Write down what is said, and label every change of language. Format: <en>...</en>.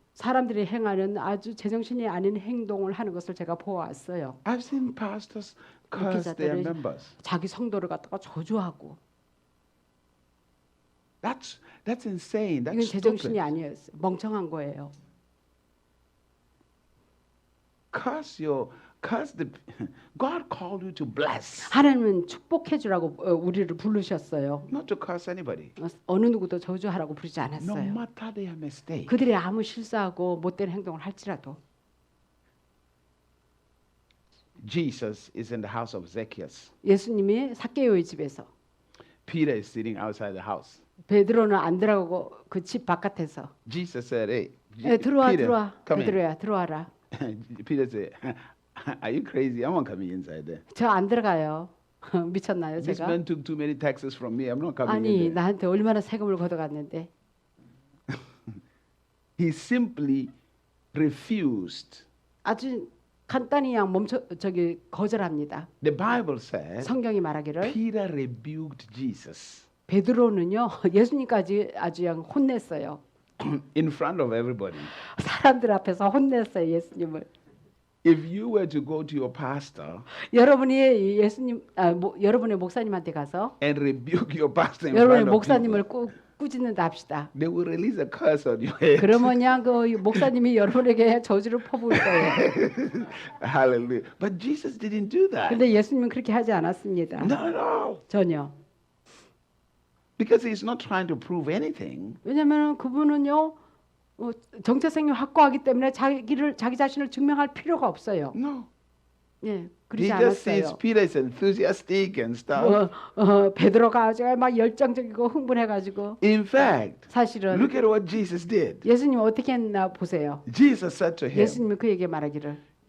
<ko>사람들이 행하는 아주 제정신이 아닌 행동을 하는 것을 제가 보아왔어요.</ko> <en>I've seen pastors curse their members.</en> <ko>자기 성도를 갖다가 저주하고.</ko> <en>That's insane.</en> <ko>이건</ko> <en>That's</en> <ko>제정신이</ko> <en>stupid.</en> <ko>아니었어요. 멍청한 거예요.</ko> <en>Curse the. God called you to bless,</en> <ko>하나님은 축복해 주라고 우리를 부르셨어요.</ko> <en>not to curse anybody.</en> <ko>어느 누구도 저주하라고 부르지</ko> <en>No</en> <ko>않았어요.</ko> <en>matter their mistake.</en> <ko>그들이 아무 실수하고 못된 행동을 할지라도.</ko> <en>Jesus is in the house of Zacchaeus.</en> <ko>예수님이 삭개오의 집에서</ko> <en>Peter is sitting outside the house.</en> <ko>베드로는 안 들어가고 그 집 바깥에서</ko> <en>Jesus said, "Hey,</en> <ko>들어와</ko> <en>Peter,</en> <ko>들어와</ko> <en>come in."</en> <ko>베드로야 들어와라.</ko> <en>Peter said, "Are you crazy? I'm not coming inside there.</en> <ko>저 안 들어가요. 미쳤나요</ko> <en>This</en> <ko>제가?</ko> <en>man took too many taxes from me. I'm not coming in</en> <ko>아니</ko> <en>there."</en> <ko>나한테 얼마나 세금을 걷어갔는데</ko> <en>He simply refused.</en> <ko>아주 간단히 그냥 거절합니다.</ko> <en>The Bible said</en> <ko>성경이 말하기를</ko> <en>Peter rebuked Jesus</en> <ko>베드로는요 예수님까지 아주 그냥 혼냈어요.</ko> <en>in front of everybody.</en> <ko>사람들 앞에서 혼냈어요 예수님을.</ko> <en>If you were to go to your pastor</en> <ko>여러분이 여러분의 목사님한테 가서</ko> <en>and rebuke your pastor in</en> <ko>여러분의</ko> <en>front of</en> <ko>목사님을</ko> <en>people,</en> <ko>꾸짖는다 합시다.</ko> <en>they will release a curse on your head.</en> <ko>그러면 그냥 그 목사님이 여러분에게 저주를 퍼부을 거예요.</ko> <en>Hallelujah. But Jesus didn't do that.</en> <ko>근데 예수님은 그렇게 하지 않았습니다.</ko> <en>Not at all.</en> <ko>전혀.</ko> <en>Because he's not trying to prove anything.</en> <ko>왜냐하면 그분은요 정체성이 확고하기 때문에 자기 자신을 증명할 필요가 없어요.</ko> <en>No.</en> <ko>예,</ko> <en>He</en> <ko>그러지</ko> <en>just sees</en> <ko>않았어요.</ko> <en>Peter is enthusiastic and stuff.</en> <ko>베드로가 아주 막 열정적이고 흥분해가지고</ko> <en>In fact,</en> <ko>사실은</ko> <en>look at what Jesus did.</en> <ko>예수님 어떻게 했나 보세요.</ko> <en>Jesus said to him,</en> <ko>예수님이 그에게 말하기를</ko>